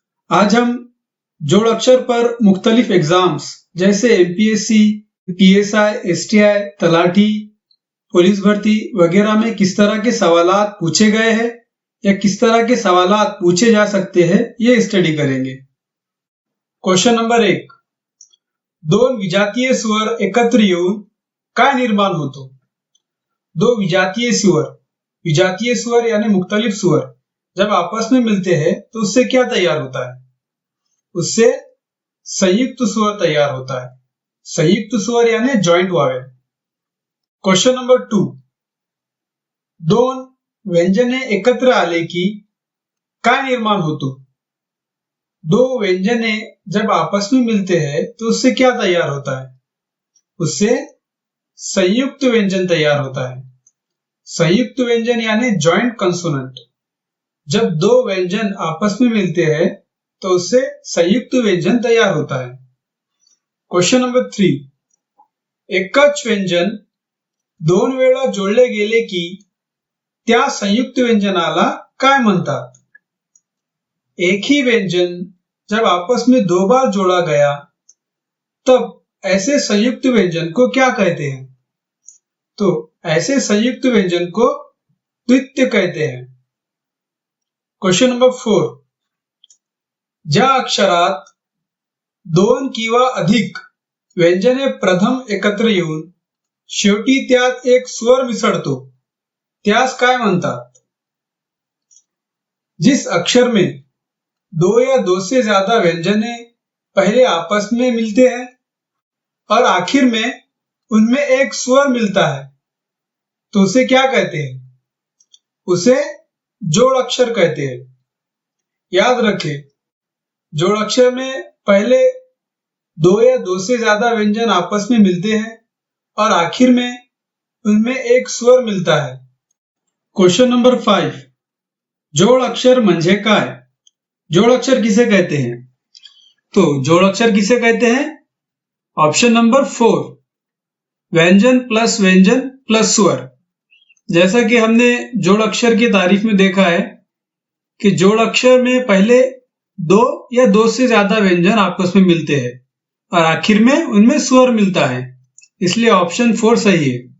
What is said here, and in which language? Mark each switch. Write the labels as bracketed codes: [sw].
[hi] आज हम जोड़ अक्षर पर मुख्तलिफ एग्जाम्स जैसे MPSC, PSI, STI, talathi, police भर्ती वगैरह में किस तरह के सवालात पूछे गए हैं या किस तरह के सवालात पूछे जा सकते हैं ये स्टडी करेंगे। [mr] क्वेश्चन नंबर 1, दोन विजातीय स्वर एकत्र येऊन काय निर्माण होतो? [hi] दो विजातीय स्वर यानी मुख्तलिफ स्वर जब आपस में मिलते हैं तो उससे क्या तैयार होता है? उससे संयुक्त स्वर तैयार होता है। संयुक्त स्वर यानी जॉइंट वावेल। [mr] क्वेश्चन नंबर 2, दोन व्यंजने एकत्र आले की काय निर्माण होतो? [hi] दो व्यंजने जब आपस में मिलते हैं तो उससे क्या तैयार होता है? उससे संयुक्त व्यंजन तैयार होता है। संयुक्त व्यंजन यानी जॉइंट कंसोनेंट। जब दो व्यंजन आपस में मिलते हैं तो उससे संयुक्त व्यंजन तैयार होता है। [mr] क्वेश्चन नंबर 3, एकच व्यंजन दोन वेळा जोडले गेले की त्या संयुक्त व्यंजनाला काय म्हणतात? [hi] एक ही व्यंजन जब आपस में दो बार जोड़ा गया तब ऐसे संयुक्त व्यंजन को क्या कहते हैं? तो ऐसे संयुक्त व्यंजन को द्वित्व कहते हैं। [mr] क्वेश्चन नंबर 4, ज्या अक्षरात दोन किंवा अधिक व्यंजने प्रथम एकत्र येऊन शेवटी त्यात एक स्वर मिसळतो त्यास काय म्हणतात? [hi] जिस अक्षर में दो या दो से ज्यादा व्यंजने पहले आपस में मिलते हैं और आखिर में उनमें एक स्वर मिलता है तो उसे क्या कहते हैं? उसे जोड़ अक्षर कहते हैं। याद रखें, जोड़ अक्षर में पहले दो या दो से ज्यादा व्यंजन आपस में मिलते हैं और आखिर में उनमें एक स्वर मिलता है। [mr] क्वेश्चन नंबर 5, जोड़ अक्षर म्हणजे काय? [hi] जोड़ अक्षर किसे कहते हैं? तो जोड़ अक्षर किसे कहते हैं? ऑप्शन नंबर 4, व्यंजन प्लस स्वर। जैसा कि हमने जोड़ अक्षर की तारीफ में देखा है कि जोड़ अक्षर में पहले दो या दो से ज्यादा व्यंजन आपस में मिलते हैं और आखिर में उनमें स्वर मिलता है, इसलिए ऑप्शन 4 सही है।